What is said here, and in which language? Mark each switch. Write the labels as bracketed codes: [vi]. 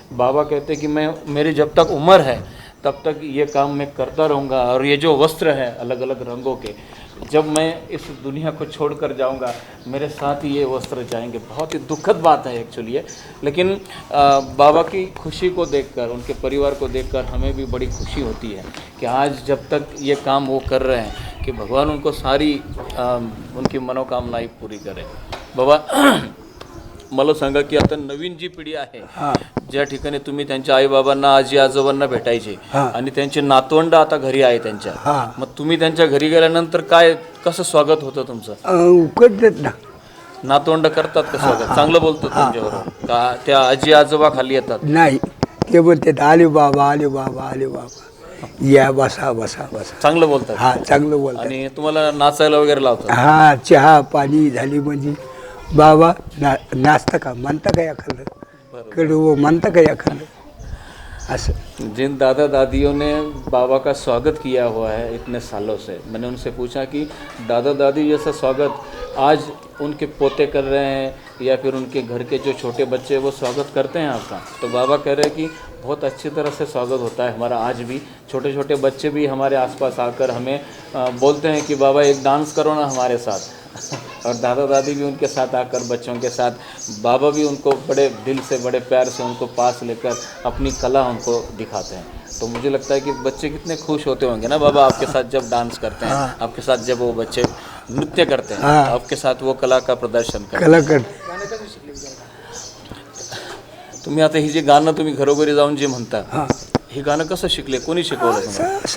[hi] बाबा कहते हैं कि मेरी जब तक उम्र है तब तक ये काम मैं करता रहूँगा, और ये जो वस्त्र है अलग अलग रंगों के, जब मैं इस दुनिया को छोड़कर जाऊंगा मेरे साथ ही ये वस्त्र जाएंगे। बहुत ही दुखद बात है एक्चुअली ये, लेकिन बाबा की खुशी को देखकर, उनके परिवार को देखकर हमें भी बड़ी खुशी होती है कि आज जब तक ये काम वो कर रहे हैं कि भगवान उनको सारी उनकी मनोकामनाएं पूरी करे। [mr] बाबा मला सांगा की आता नवीन जी पिढी आहे, ज्या ठिकाणी तुम्ही त्यांच्या आईबाबांना, आजी आजोबांना भेटायचे, आणि त्यांचे नातवंड आता घरी आहे त्यांच्या, मग तुम्ही त्यांच्या घरी गेल्यानंतर काय, कसं स्वागत होतं तुमचं? करतात ना, नातवंड करतात का स्वागत? चांगलं बोलतात तुमच्याबरोबर का? त्या आजी आजोबा खाली येतात? नाही, ते म्हणतात आले बाबा, आले बाबा, आले बाबा, या बसा बसा बसा. चांगलं बोलतात? हा, चांगलं बोलतात. आणि तुम्हाला नाचायला वगैरे लावतात? हा, चहा पाणी झाली म्हणजे बाबा नाचता का, म्हणता का एखादं कडू, म्हणता का एखादं असं. [hi] जिन दादा दादियों ने बाबा का स्वागत किया हुआ है इतने सालों से, मैंने उनसे पूछा कि दादा दादी जैसा स्वागत आज उनके पोते कर रहे हैं या फिर उनके घर के जो छोटे बच्चे वो स्वागत करते हैं आपका? तो बाबा कह रहे हैं कि बहुत अच्छी तरह से स्वागत होता है हमारा। आज भी छोटे छोटे बच्चे भी हमारे आसपास आकर हमें बोलते हैं कि बाबा एक डांस करो ना हमारे साथ, और दादा दादी भी उनके साथ आकर बच्चों के साथ, बाबा भी उनको बड़े दिल से, बड़े प्यार से उनको पास लेकर अपनी कला उनको दिखाते हैं। तो मुझे लगता है कि बच्चे कितने खुश होते होंगे ना बाबा आपके साथ जब डांस करते हैं, आपके साथ जब वो बच्चे नृत्य करते हैं, आपके साथ वो कला का प्रदर्शन करते हैं। [mr] कला कर. तुम्ही आता ही जे गाणं तुम्ही घरोघरी जाऊन जे म्हणता, हे गाणं कसं शिकले, कोणी शिकवलं तुम्हाला?